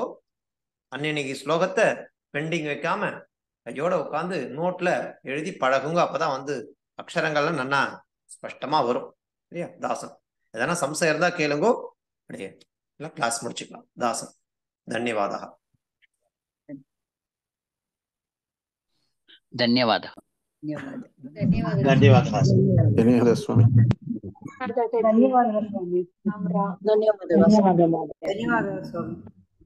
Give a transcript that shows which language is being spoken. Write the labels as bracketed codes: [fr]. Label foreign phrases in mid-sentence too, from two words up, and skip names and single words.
[ta] அன்னைக்கு ஸ்லோகத்தை பெண்டிங் வைக்காம கையோட உட்காந்து நோட்ல எழுதி பழகுங்க. அப்பதான் வந்து அக்ஷரங்கள்லாம் நல்லா ஸ்பஷ்டமா வரும். சரியா தாசன்? எதனா சம்சயம் இருந்தா கேளுங்கோ. அப்படியே எல்லாம் கிளாஸ் முடிச்சுக்கலாம். தாசன். தன்யவாதா. [kn] ಧನ್ಯವಾದ. ಧನ್ಯವಾದ ಸ್ವಾಮಿ. ಧನ್ಯವಾದ ಸ್ವಾಮಿ. ಧನ್ಯವಾದಗಳು. ಧನ್ಯವಾದ ಸ್ವಾಮಿ.